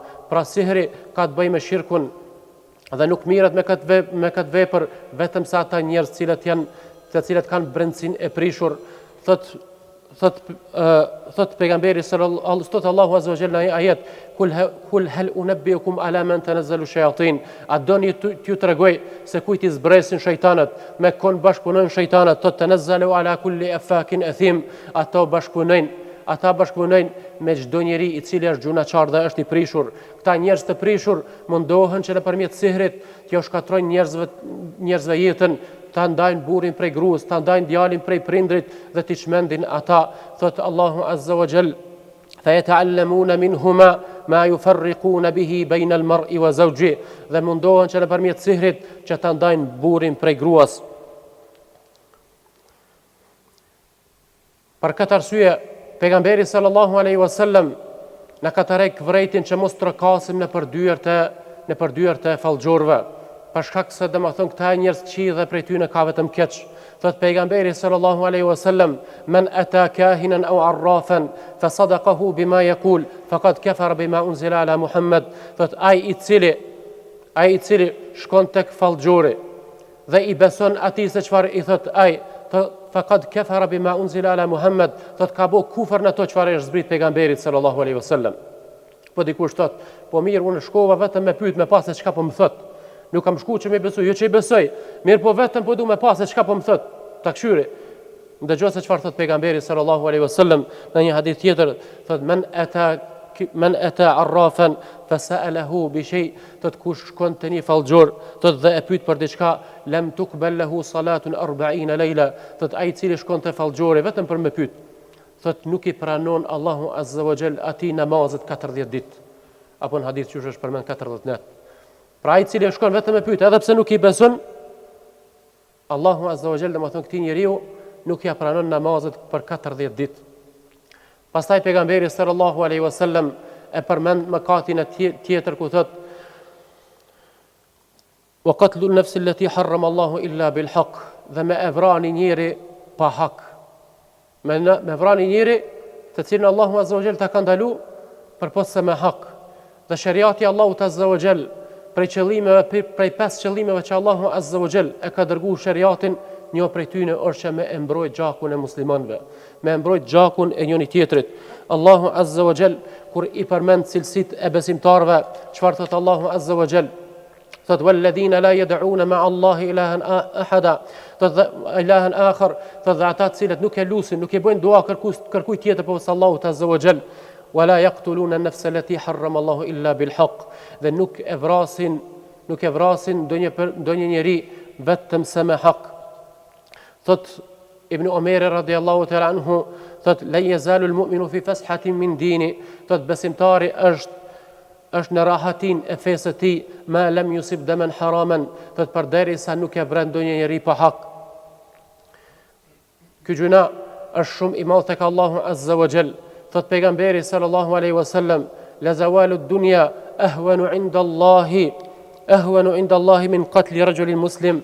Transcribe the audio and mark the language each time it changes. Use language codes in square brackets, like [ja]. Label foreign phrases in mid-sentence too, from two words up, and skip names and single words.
[sq] Pra sihri ka të bëjë me shirkun dhe nuk mirët me këtë vepër vetëm sa ata njerëz të cilët kanë brendësinë e prishur. Thot pejgamberi [ar] صلى الله الله عز وجل [sq] në ajet [ar] قل هل أنبئكم على من تنزل الشياطين, [sq] a doni t'ju tregoj se kujt i zbresin shejtanët, me kon bashkëpunojnë shejtanët, thot [ar] تنزل على كل أفاك أثيم, [sq] ata bashkëpunojnë me çdo njeri i cili është gjunaçar dhe është i prishur. Këta njerëz të prishur mundohen që nëpërmjet sihrit t'ju shkatrojnë njerëzve jetën, ta ndajnë burrin prej gruas, ta ndajnë djalin prej prindrit dhe t'i çmendin ata. [ar] Thot الله عز وجل فَيَتَعَلَّمُونَ مِنْهُمَا مَا يُفَرِّقُونَ بِهِ بَيْنَ الْمَرْءِ وَزَوْجِهِ, [sq] dhe mundohen që nëpërmjet sihrit që ta ndajnë burrin prej gruas. Për këtë arsye pejgamberi [ar] صلى الله عليه وسلم [sq] na ka tërheq vërejtin që mos trokasim në përdyert e fallxhorëve, për shkak se domethënë këta njerëz qi dhe prej tyre ka vetëm keq. [ar] Thot pejgamberi صلى الله عليه وسلم من أتى كاهنا أو عرافا فصدقه بما يقول فقد كفر بما أنزل على محمد. [sq] Thot ai i cili shkon tek fallxhori dhe i beson atij se çfarë i thot ai, [ar] فقد كفر بما أنزل على محمد, [sq] thot ka bo kufër në ato çfarë është zbrit pejgamberit [ar] صلى الله عليه وسلم. [sq] Po dikush thot, po mirë unë shkova vetëm me pyet me pas se çka po më thot. Nuk kam shku që me besoj, jo që i besoj, mirë po vetëm po du me pas se çka po më thot, ta këshyri. Ndëgjoj se çfarë thot pejgamberi [ar] صلى الله عليه وسلم [sq] në një hadith tjetër, thot [ar] من أتى عرافا فسأله بشيء, [sq] thot kush shkon te një fallxhor, thot dhe e pyet për diçka, [ar] لم تقبل له صلاة 40 ليلة, [sq] thot ai i cili shkon te fallxhori vetëm për me pyet, thot nuk i pranon [ar] الله عز وجل [sq] atij namazet 40 ditë. Apo në hadith që është përmend 40 net. Pra ai i cili shkon vetëm me pyet, edhe pse nuk i beson, [ar] الله عز وجل [sq] domethënë këtij njeriu nuk ja pranon namazet për 40 ditë. [ar] Pastaj pejgamberi صلى الله عليه وسلم e përmend mëkatin e tjetër ku thot وقتل النفس التي حرم الله إلا بالحق, [sq] dhe me e vrani njeri pa hak. Me vrani njeri të cilin [ar] الله عز وجل [sq] ta ka ndalu përpos se me hak. Dhe shariati Allahut [ar] عز وجل [sq] prej 5 qëllimeve që [ar] الله عز وجل [sq] e ka dërguar shariatin, një prej tyre është që me e mbrojt gjakun e muslimanëve, me e mbrojt gjakun e njëri tjetrit. [ar] الله عز وجل [sq] kur i përmend cilësitë e besimtarëve, çfarë thot [ar] الله عز وجل? Thot والذين لا يدعون مع الله إلها أحدا, thot إلها آخر, [sq] thot ata të cilët nuk e lusin, nuk e bëjnë dua kërkuj tjetër përveç Allahut [ar] عز وجل. ولا يقتلون النفس التي حرم الله إلا بالحق, [sq] dhe nuk e vrasin ndonjë njeri vetëm se me hak. Thot Ibn Omer [ar] رضي الله تعالى عنه, [sq] thot [ar] لا يزال المؤمن في فسحة من دينه, [sq] thot besimtari është në rahatin e fesë të tij, [ar] ما لم يصب دما حراما, [sq] thot përderisa nuk e vren ndonjë njeri pa hak. Ky gjuna është shumë i madh tek [ar] الله عز وجل. Thot pejgamberi صلى الله عليه وسلم لزوال دنيا أهون عند الله من قتل رجل مسلم.